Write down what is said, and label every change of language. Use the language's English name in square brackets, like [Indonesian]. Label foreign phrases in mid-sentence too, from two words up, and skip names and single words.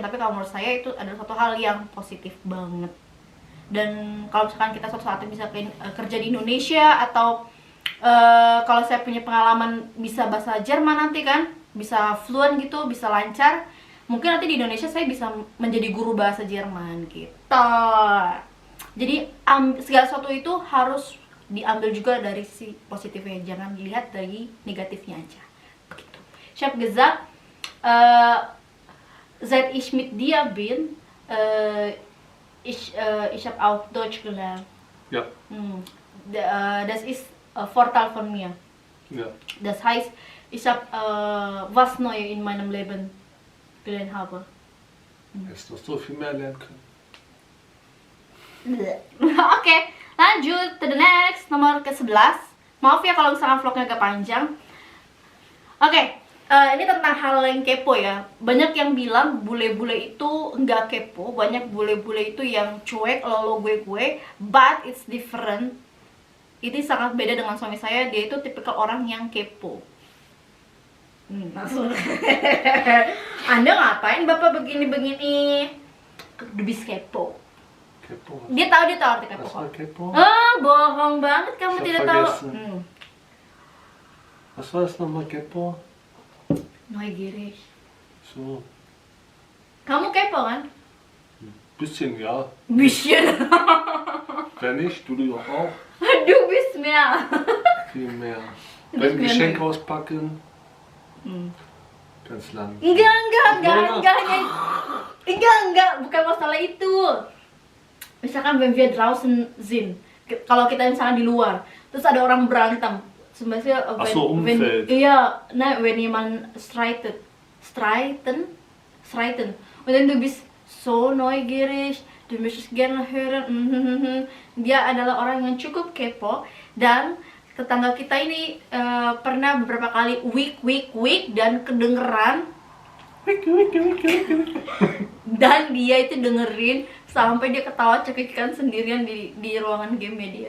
[Indonesian] Tapi kalau menurut saya itu adalah suatu hal yang positif banget. Dan kalau misalkan kita suatu saat bisa kerja di Indonesia, atau kalau saya punya pengalaman bisa bahasa Jerman nanti kan, bisa fluent gitu, bisa lancar, mungkin nanti di Indonesia saya bisa menjadi guru bahasa Jerman gitu. Jadi segala sesuatu itu harus diambil juga dari si positifnya, jangan dilihat dari negatifnya aja. Begitu. [German] Ich habe gesagt, seit ich mit dir bin, ich habe auch Deutsch gelernt. Ja. Das ist Vorteil von mir. Ja. Das heißt, ich habe was Neues in meinem Leben gelernt habe. Hättest noch so viel mehr lernen können. [Indonesian] Oke, lanjut [English] to the next, [Indonesian] nomor ke-11. Maaf ya kalau misalkan vlognya agak panjang. Oke, ini tentang hal yang kepo ya. Banyak yang bilang bule-bule itu nggak kepo, banyak bule-bule itu yang cuek, lolo gue, [English] but it's different. [Indonesian] Ini sangat beda dengan suami saya, dia itu tipikal orang yang kepo. Langsung. Anda ngapain Bapak begini-begini? [German] Dubis kepo. [Indonesian] Kepo. Dia tahu arti kepo. [German] Was war Kepo? [Indonesian] Bohong banget kamu [German] Ich hab [Indonesian] tidak tahu. [German] vergessen. Was war das nochmal, Kepo? Neugierig. So, [Indonesian] Kamu kepo kan? [German] bisschen ja. Bisschen. Wenn nicht, du doch auch. Du bist mehr. Viel mehr. Du bist Beim mehr Geschenk neu. auspacken, ganz lang. [Indonesian] Enggak, bukan masalah itu. [German] Misalkan wenn wir draußen sind, [Indonesian] kalau kita misalkan di luar, terus ada orang berantem, sebenarnya [German] Ach so, Umfeld. wenn jemand streiten, und dann du bist so neugierig, du möchtest gerne hören, [Indonesian] dia adalah orang yang cukup kepo. Dan tetangga kita ini pernah beberapa kali week dan kedengeran, dan dia itu dengerin sampai dia ketawa cekikikan sendirian di ruangan game dia.